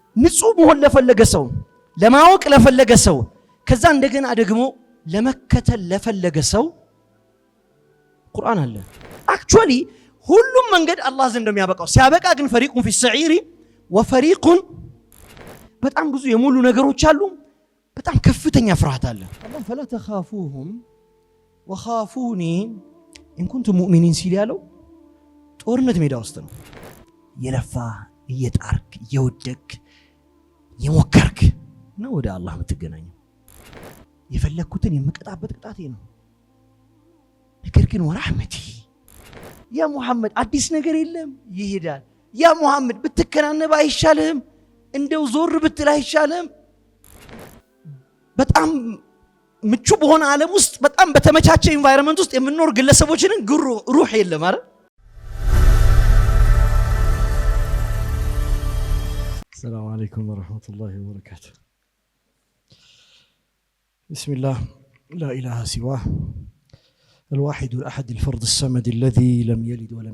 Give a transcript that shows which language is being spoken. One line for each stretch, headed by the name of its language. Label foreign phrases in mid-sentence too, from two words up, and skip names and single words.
Amharic: ንጹህ መሆን ለፈለገ ሰው ለማወቅ ለፈለገ ሰው ከዛ እንደገና ደግሞ ለመከተል ለፈለገ ሰው ቁርአን አለ አክቹአሊ ሁሉም መንገድ አላህ ዘንድ እንደሚያበቃው ሲያበቃ ግን ፈሪቁን
Arabic: في السعير وفريق
Amharic: በጣም ብዙ የሙሉ ነገሮች አሉ በጣም ከፍተኛ ፍርሃት አለ አላህ
Arabic: فلا تخافوهم وخافوني إن كنتم مؤمنين
Amharic: ሲል ያለው ጦርነት ሜዳ ውስጥ ነው የለፋ እየጣርክ እየወደክ የሞከርክ ነው ወደ አላህ የምትገናኘው የፈለኩትን የምቀጣበት ቅጣቴ ነው ነገር ግን
Arabic: ورحمتي يا محمد
Amharic: አዲስ ነገር የለም ይሄዳል
Arabic: يا محمد
Amharic: ብትከናነብ አይሻልም እንደው ዞር ብትል አይሻልም በጣም ምቹ በሆነ ዓለም ውስጥ በጣም በተመቻቸ ኢንቫይሮንመንት ውስጥ የምንኖር ግለሰቦችን ሩህ የለም አይደል
Arabic: السلام عليكم ورحمة الله وبركاته بسم الله لا إله سواه الواحد الأحد الفرد الصمد الذي لم يلد ولم